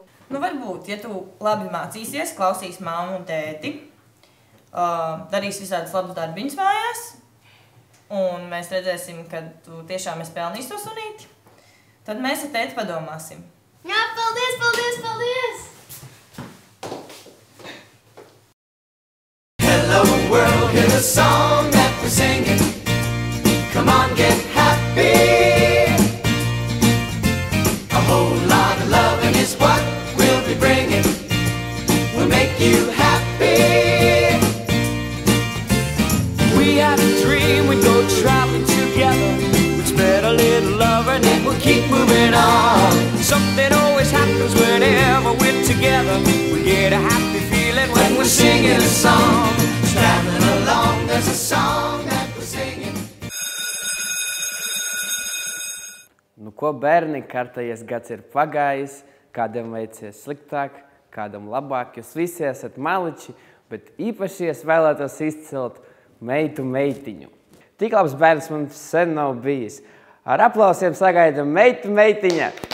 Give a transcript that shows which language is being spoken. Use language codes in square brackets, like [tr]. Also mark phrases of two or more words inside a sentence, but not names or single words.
[lv] Nu, varbūt, ja tu labi mācīsies, klausīs mammu un tēti, darīs visādas labas darbiņas mājās, un mēs redzēsim, ka tu tiešām esi pelnījis to sunīti, tad mēs ar tēti padomāsim. Jā, paldies, paldies, paldies! [en] Hello world, hear the song that we're singing. Come on, get happy. A whole lot of loving is what we'll be bringing. We'll make you happy. We had a dream we'd go traveling together. We'd spread a little love and then we'll keep moving on. Something always happens whenever we're together. We get a happy feeling when we're singing a song. Traveling along, there's a song that we're singing. [lv] Nu, ko bērni, kārtējies gads ir pagājis, kādam veicies sliktāk, kādam labāk. Jūs visi esat maliči, bet īpaši es vēlētos izcelt meitiņu. Tik labs bērns man sen nav bijis. Ar aplausiem sagaidām meitiņa.